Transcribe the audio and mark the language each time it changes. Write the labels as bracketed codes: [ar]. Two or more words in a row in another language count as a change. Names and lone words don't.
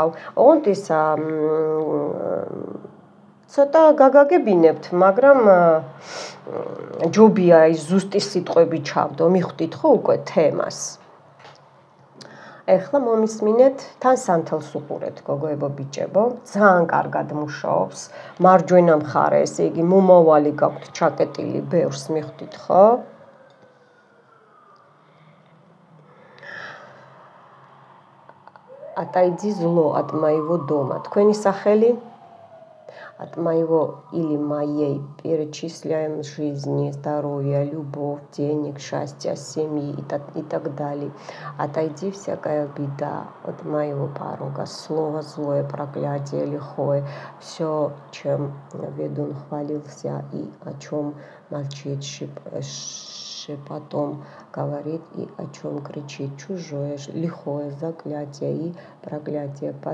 [ka] ოღონდ ისა ცოტა გაგაგებინებთ, მაგრამ ჯობია ის ზუსტი სიტყვები ჩავდო, მიხვდით ხო უკვე თემას. ეხლა მომისმინეთ, თან სანთელს უყურეთ, გოგოებო, ბიჭებო, ძალიან კარგად მუშაობს. მარჯვენა მხარე, ესე იგი, მომავალი გაქვთ ჩაკეტილი, ბევრს მიხვდით ხო? [ru] Отойди зло от моего дома. [ka] Თქვენი სახელი? [ru] От моего или моей перечисляем жизни, здоровья, любовь, денег, счастья, семьи и так далее. Отойди всякая беда от моего порога, слово злое, проклятие лихое, все, чем ведун хвалился и о чем молчит шепотом говорит и о чем кричит чужое, лихое, заклятие и проклятие